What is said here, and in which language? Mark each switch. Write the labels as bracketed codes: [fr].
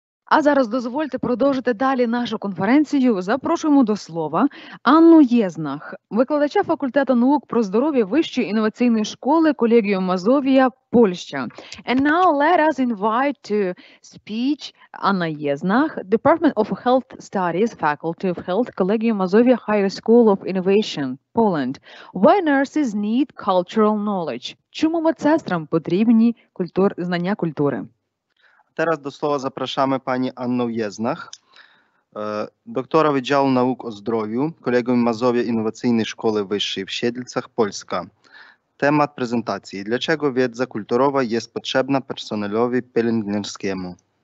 [uk] А зараз дозвольте продовжити далі нашу конференцію. Запрошуємо до слова Анну Єзнах, викладача факультету наук про здоров'я Вищої інноваційної школи Collegium Mazovia, Польща. [en] And now let us invite to speech Anna Єзнах, Department of Health Studies, Faculty of Health, Collegium Mazovia Higher School of Innovation, Poland. Why nurses need cultural knowledge? [uk] Чому медсестрам потрібні знання культури? [pl] Teraz do słowa zapraszamy Pani Annę Єзнах, doktora Wydziału Nauk o Zdrowiu, Collegium Mazovia Innowacyjnej Szkoły Wyższej w Siedlcach, Polska. Temat prezentacji. Dlaczego wiedza kulturowa jest potrzebna personelowi pielęgniarskiemu?